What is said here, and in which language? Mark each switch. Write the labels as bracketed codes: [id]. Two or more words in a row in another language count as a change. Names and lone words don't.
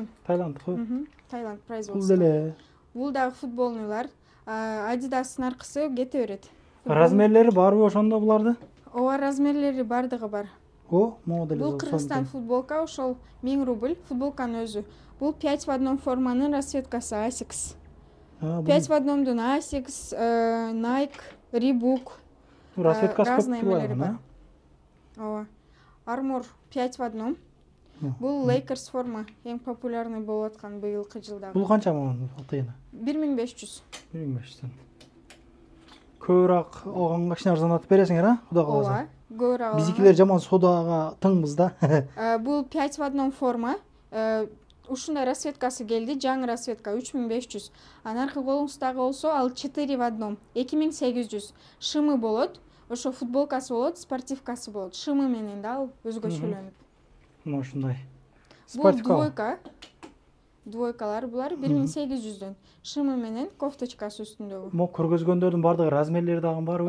[ky] Таиландтыкы? [ru] Таиланд производство. [ky] Бул деле. Бул дагы футболныйлар. Адидастын аркысы кете берет. Размерлери барбы ошондо буларды? Ооба, размерлери бардыгы бар. Могу деле. Бул Кыргызстан футболка, ошол 1000 рубль, футболканын өзү. Бул [ru] 5 в одном [ky] форманын расцветкасы Asics. [ru] 5 в одномдун [ky] Asics, Nike, Reebok. Расцветкасы разные көп эмелери бар. бар. Ооба. Armor [ru] 5 в одном. [ky] Бул Lakers форма эң популярный болуп аткан быйылкы жылдагы. Бул канча маман тыйыны? 1500. 1500. Көбүрөөк алганга кичине арзанатып бересиңер, а? Кудай кааласа. Ооба, көбүрөөк. Биздикилер жаман содага тыңбыз да. Бул [ru] 5 в одном [ky] форма. Ушундай расцветкасы келди, жаңы расцветка 3500. Анаркы колуңуздагы болсо ал [ru] 4 в одном [ky] 2800. Шымы болот. Ошо футболкасы болот, спортивкасы болот. Шымы менен да ал өзгөчөлөнүп. Мына ушундай. Бул двойка. Двойкалар булар 1800дөн. Шымы менен кофточкасы үстүндөгү. Мо көргөзгөндөрдүн бардыгы размерлери дагы барбы?